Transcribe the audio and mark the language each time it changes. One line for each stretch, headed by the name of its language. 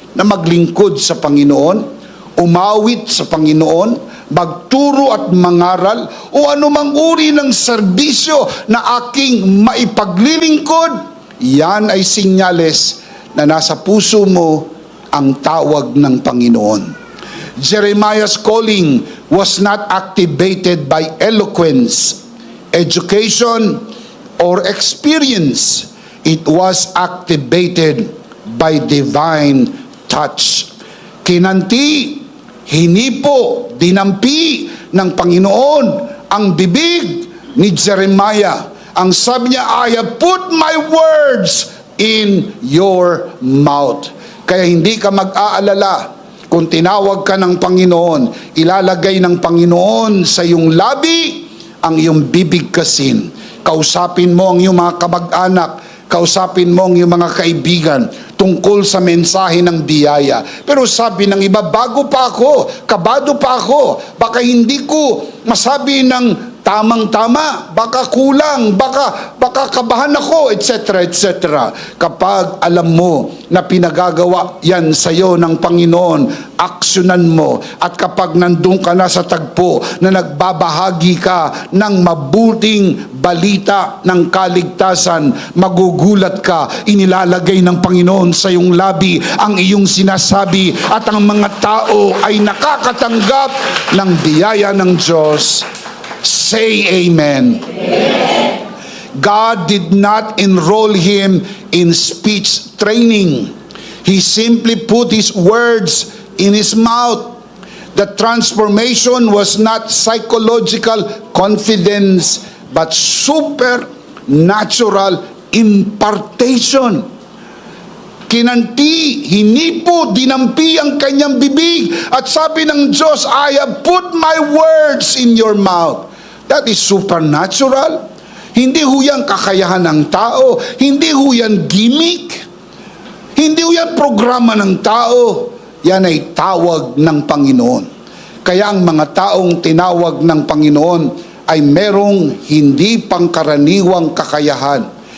Filipino: na maglingkod sa Panginoon, umawit sa Panginoon, magturo at mangaral, o anumang uri ng serbisyo na aking maipaglilingkod, yan ay sinyales na nasa puso mo ang tawag ng Panginoon.
English: Jeremiah's calling was not activated by eloquence, education, or experience. It was activated by divine touch.
Filipino: Kinanti, hinipo, dinampi ng Panginoon ang bibig ni Jeremiah. Ang sabi niya,
English: I have put my words in your mouth.
Filipino: Kaya hindi ka mag-aalala kung tinawag ka ng Panginoon, ilalagay ng Panginoon sa iyong labi ang iyong bibig kasin. Kausapin mo ang iyong mga kamag-anak, kausapin mo ang iyong mga kaibigan tungkol sa mensahe ng biyaya. Pero sabi ng iba, bago pa ako, kabado pa ako, baka hindi ko masabi ng tamang-tama, baka kulang, baka kabahan ako, etc., etc. Kapag alam mo na pinagagawa yan sa iyo ng Panginoon, aksyonan mo. At kapag nandun ka na sa tagpo na nagbabahagi ka ng mabuting balita ng kaligtasan, magugulat ka, inilalagay ng Panginoon sa iyong labi ang iyong sinasabi at ang mga tao ay nakakatanggap ng biyaya ng Diyos.
English: Say amen. Amen. God did not enroll him in speech training. He simply put his words in his mouth. The transformation was not psychological confidence, but supernatural impartation.
Filipino: Kinanti, hinipo, dinampi ang kanyang bibig. At sabi ng Diyos,
English: I have put my words in your mouth. That is supernatural.
Filipino: Hindi ho yan kakayahan ng tao. Hindi ho yan gimmick. Hindi ho yan programa ng tao. Yan ay tawag ng Panginoon. Kaya ang mga taong tinawag ng Panginoon ay merong hindi pangkaraniwang kakayahan.